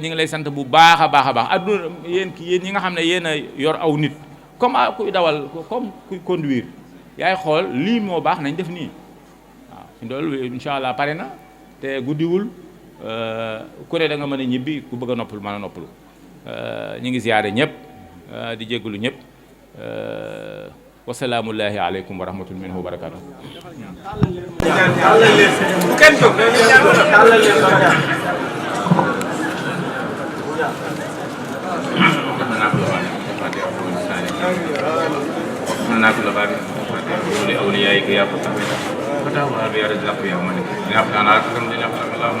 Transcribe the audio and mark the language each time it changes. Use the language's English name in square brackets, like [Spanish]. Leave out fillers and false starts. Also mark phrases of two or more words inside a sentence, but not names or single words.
[Wolof] ñi ngi lay sant bu baax a baax adduna yéen ñi nga xam ne yéen a yor aw nit comme kuy dawal comme kuy conduire yaay xool lii moo baax nañ def nii waaw loolu [Arabic] إن شاء الله [Wolof] pare na te guddiwul ku ne da nga mën a ñibbi ku bëgg a noppalu mën a noppalu ñu ngi ziyaare ñëpp di jéggalu ñëpp [Arabic] وسلام الله عليكم ورحمة الله منه وبركاته لأوليائك يا فتح فتح يا رزاق يا مالك يا فتح على كرم دين اللهم